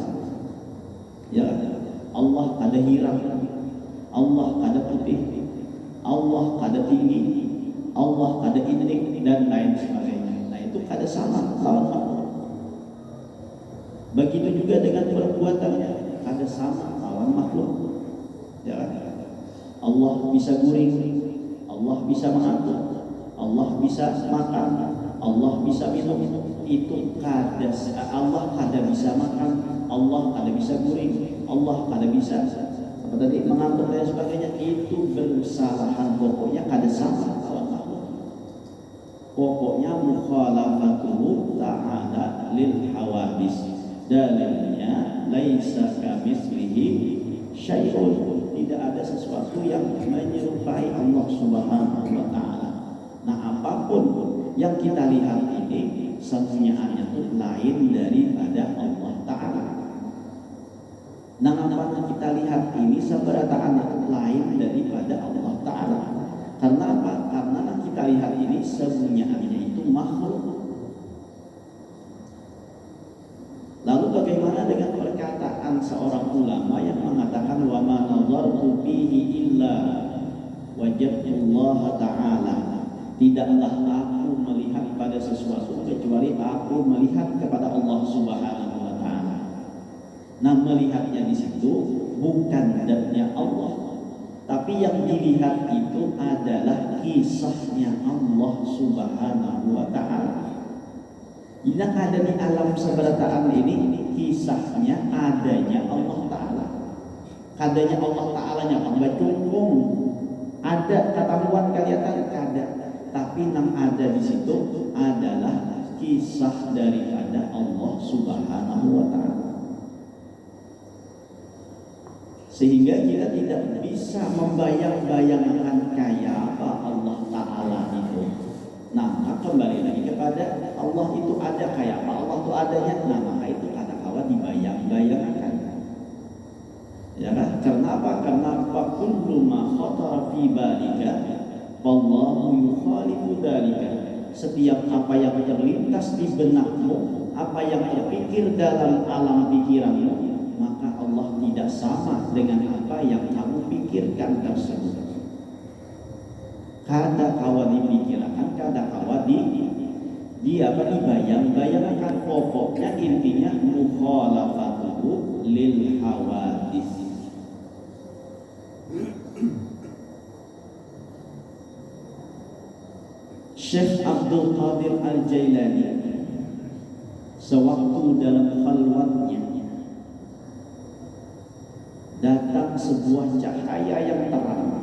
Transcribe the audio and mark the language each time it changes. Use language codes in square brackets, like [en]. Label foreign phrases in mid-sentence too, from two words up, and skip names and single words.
[bjn] Ya, Allah ada hitam, Allah ada putih, Allah ada tinggi, Allah ada indik dan lain sebagainya. Nah itu ada sama lawan makhluk. Begitu juga dengan perbuatannya ada sama lawan makhluk. Ya, Allah bisa guring, Allah bisa mengatur, Allah bisa makan, Allah bisa minum. Itu kada Allah kada bisa makan, Allah kada bisa guring, Allah kada bisa apa tadi mengatur dan sebagainya. Itu bersalahan, pokoknya kada sama lawan makhluk. [ar] Pokoknya مخالفته تعالى للحوادث, [id] dalilnya [ar] ليس كمثله شيء, [id] tidak ada sesuatu yang menyerupai [ar] الله سبحانه وتعالى. [id] Nah, apapun yang kita lihat ini semuanya itu lain daripada Allah taala. Nah, apa yang kita lihat ini seberataan itu lain daripada Allah taala. Karena apa? Karena yang kita lihat ini semuanya itu makhluk. Lalu bagaimana dengan perkataan seorang ulama yang mengatakan [ar] وما نظرت فيه إلا وجدت الله تعالى, [id] tidaklah aku melihat pada sesuatu kecuali aku melihat kepada [ar] الله سبحانه وتعالى. [id] Nah, melihatnya di situ bukan datnya Allah, tapi yang dilihat itu adalah kisahnya [ar] الله سبحانه وتعالى. [id] Yang ada di alam seberataan ini kisahnya adanya Allah taala. Adanya Allah taalanya pembacungkung. Ada ketahuan kelihatan kada, tapi yang ada di situ adalah kisah daripada [ar] الله سبحانه وتعالى. [id] Sehingga kita tidak bisa membayang-bayangkan kayak apa Allah taala itu. Nah, kembali lagi kepada Allah itu ada kayak apa, Allah itu adanya. Nah, maka itu kata kawan dibayang-bayangkan. Ya kan? Karena apa? Karena [ar] كل ما خطر في بالك والله يخالف ذلك. [id] Setiap apa yang terlintas di benakmu, apa yang terpikir dalam alam pikiranmu, maka Allah tidak sama dengan apa yang kamu pikirkan tersebut. [bjn] Kada kawa dipikirkan, kada kawa dibayang-bayangkan. [id] Pokoknya intinya [ar] مخالفته للحوادث. [id] Syekh Abdul Qadir Al-Jailani sewaktu dalam khalwatnya datang sebuah cahaya yang terang.